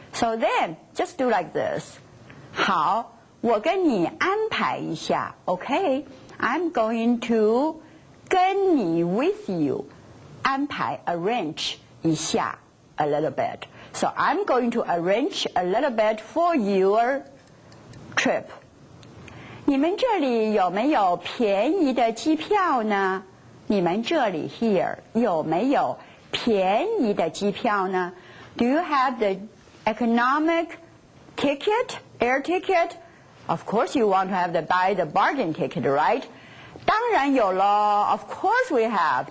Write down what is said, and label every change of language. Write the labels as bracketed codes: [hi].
[en] So then just do like this. [zh] 好，我跟你安排一下 [en] Okay, I'm going to 跟你 with you 安排 arrange 一下 a little bit. So I'm going to arrange a little bit for your trip. [zh] 你们这里有没有便宜的机票呢？你们这里 [en] here [zh] 有没有便宜的机票呢 [en] Do you have the economic ticket, air ticket? Of course you want to have buy the bargain ticket, right? [zh] 当然有咯 [en] Of course we have.